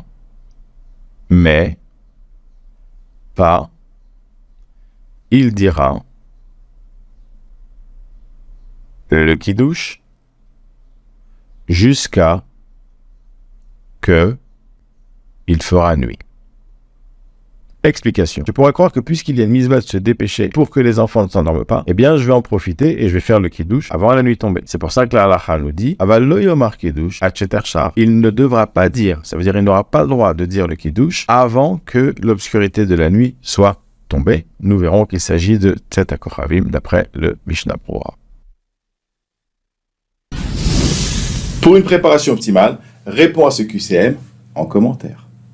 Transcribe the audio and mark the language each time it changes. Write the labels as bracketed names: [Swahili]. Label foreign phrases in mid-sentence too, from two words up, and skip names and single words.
[French] Mais, pas, il dira, le kiddush jusqu'à que il fera nuit. Explication. Tu pourrais croire que puisqu'il y a une mitzvah de se dépêcher pour que les enfants ne s'endorment pas, eh bien je vais en profiter et je vais faire le kiddush avant la nuit tombée. C'est pour ça que la halakha nous dit [Hebrew] aval lo yomar kiddush ad sheter shar. [French] Il ne devra pas dire, ça veut dire il n'aura pas le droit de dire le kiddush avant que l'obscurité de la nuit soit tombée. Nous verrons qu'il s'agit de [Hebrew] Tzet HaKochavim [French] d'après le Mishnah Berurah. Pour une préparation optimale, réponds à ce QCM en commentaire.